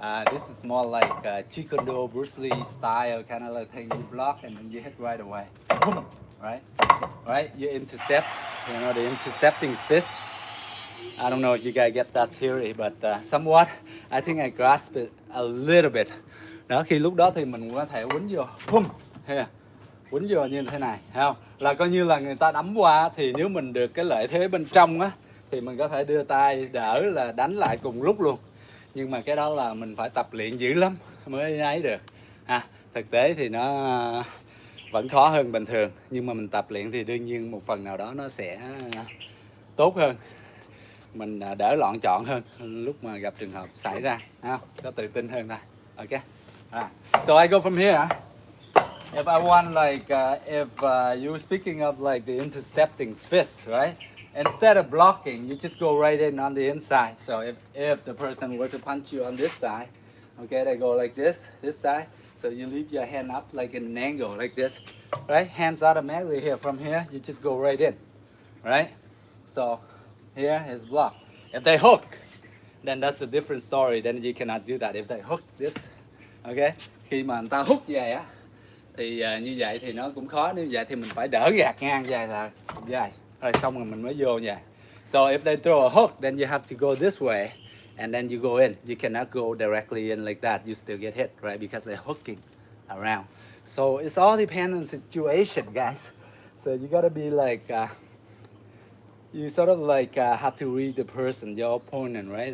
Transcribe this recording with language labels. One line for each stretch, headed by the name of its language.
English: This is more like Taekwondo, Bruce Lee style kind of like thing. You block and then you hit right away. Boom, right? Right? You intercept. You know the intercepting fist. I don't know if you guys get that theory, but somewhat I think I grasp it a little bit.
Vietnamese: Đó, khi lúc đó thì mình có thể quýnh vô, boom,
English: here,
Vietnamese: quýnh vô như thế này, thấy không? Là coi như là người ta đấm qua thì nếu mình được cái lợi thế bên trong á thì mình có thể đưa tay đỡ là đánh lại cùng lúc luôn. Nhưng mà cái đó là mình phải tập luyện dữ lắm mới ấy được. Thực tế thì nó vẫn khó hơn bình thường, nhưng mà mình tập luyện thì đương nhiên một phần nào đó nó sẽ tốt hơn, mình đỡ loạn chọn hơn lúc mà gặp trường hợp xảy ra, có tự tin hơn thôi.
English: Okay. So I go from here. If I want like if you're speaking of like the intercepting fist, right? Instead of blocking, you just go right in on the inside. So if the person were to punch you on this side, okay, they go like this side. So you leave your hand up like in an angle like this, right? Hands automatically here. From here, you just go right in, right? So here is block. If they hook, then that's a different story. Then you cannot do that. If they hook this, okay?
Vietnamese: Khi mà người ta hút về á, thì như vậy thì nó cũng khó. Như vậy thì mình phải đỡ gạt ngang dài là dài. Rồi xong rồi mình mới vô vậy.
English: So if they throw a hook, then you have to go this way, and then you go in. You cannot go directly in like that. You still get hit, right? Because they're hooking around. So it's all depends on situation, guys. So you gotta be like, you sort of like have to read the person, your opponent, right?